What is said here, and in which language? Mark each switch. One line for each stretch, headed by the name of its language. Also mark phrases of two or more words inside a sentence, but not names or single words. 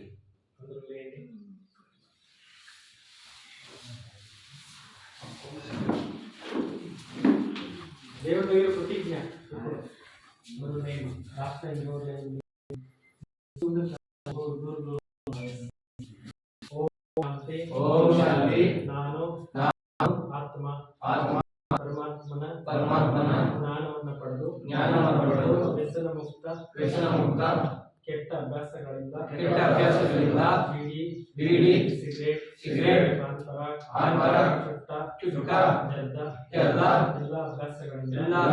Telugu: అందరూ లేండి. దేవుడి దగ్గర ప్రతిజ్ఞ ఇప్పుడు నేను రాష్ట్ర
Kannada: ನಾನು ಆತ್ಮ ಪರಮಾತ್ಮನ ಜ್ಞಾನವನ್ನು ಪಡೆದು ವ್ಯಸನ ಮುಕ್ತ ಕೆಟ್ಟ ಅಭ್ಯಾಸಗಳಿಂದ ಬೀಡಿ ಸಿಗರೇಟ್ ಪಾನ್ಪರ ಚುಟ್ಟ ಎಲ್ಲ ಅಭ್ಯಾಸಗಳಿಂದ